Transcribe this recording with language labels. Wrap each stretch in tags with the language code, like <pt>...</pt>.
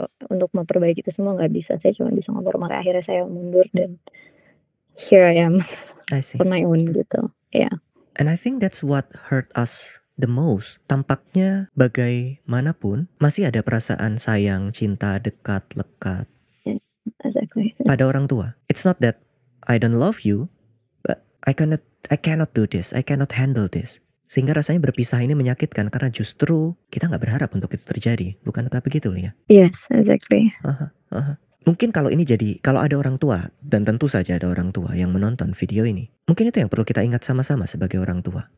<id>Untuk memperbaiki itu semua nggak bisa. Saya cuma bisa ngobrol, makanya akhirnya saya mundur dan</id> <en>here I am I see. on my own gitu. Yeah. And I think that's what hurt us the most.</en> <id>Tampaknya bagaimanapun masih ada perasaan sayang, cinta, dekat, lekat</id> <en>Exactly.</en> <id>pada orang tua.</id> <en>It's not that I don't love you, but I cannot do this, I cannot handle this.</en> <id>Sehingga rasanya berpisah ini menyakitkan karena justru kita nggak berharap untuk itu terjadi. Bukankah begitu, Lia?</id> <en>Yes, exactly.</en> <id>Mungkin kalau ada orang tua, dan tentu saja ada orang tua yang menonton video ini, mungkin itu yang perlu kita ingat sama-sama sebagai orang tua.</id>